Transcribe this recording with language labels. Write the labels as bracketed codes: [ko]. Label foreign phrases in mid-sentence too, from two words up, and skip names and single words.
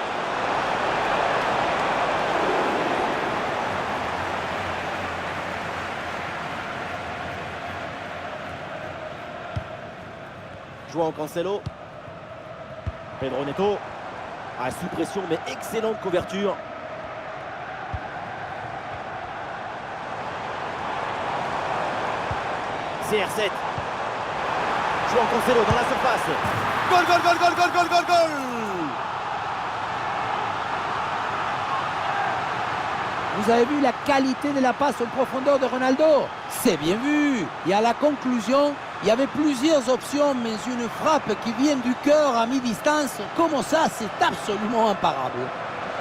[fr] João Cancelo. Pedro Neto. Sous pression, mais excellente couverture. CR7. João Cancelo dans la surface. [en] Goal, goal, goal, goal, goal, goal, goal, goal. [fr] Vous avez vu la qualité de la passe en profondeur de Ronaldo? C'est bien vu. Et à la conclusion, il y avait plusieurs options, mais une frappe qui vient du cœur à mi-distance, comme ça, c'est absolument imparable.